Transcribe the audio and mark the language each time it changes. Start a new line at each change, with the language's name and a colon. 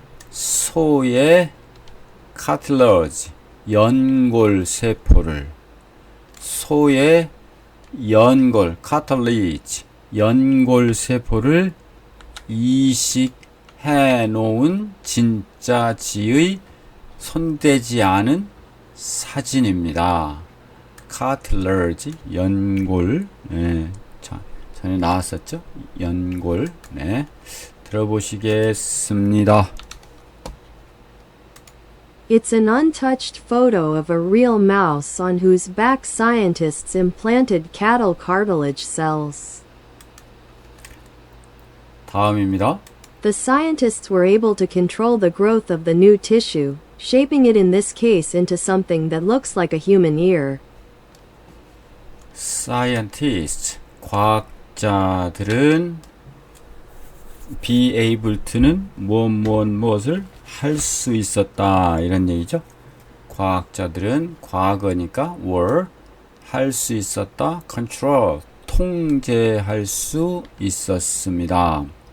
Korean: 소의 cartilage 연골 세포를 소의 연골 cartilage 연골 세포를 이식해 놓은 진짜 쥐의 손대지 않은 사진입니다. cartilage 연골 전에 나왔었죠. 연골 들어보시겠습니다.
English: It's an untouched photo of a real mouse on whose back scientists implanted cattle cartilage cells.
Korean: 다음입니다.
English: The scientists were able to control the growth of the new tissue, shaping it in this case into something that looks like a human ear.
Korean: scientists 과학자들은 be able to는 무엇을 할 수 있었다 이런 얘기죠. 과학자들은 과거니까 were 할 수 있었다 control 통제할 수 있었습니다.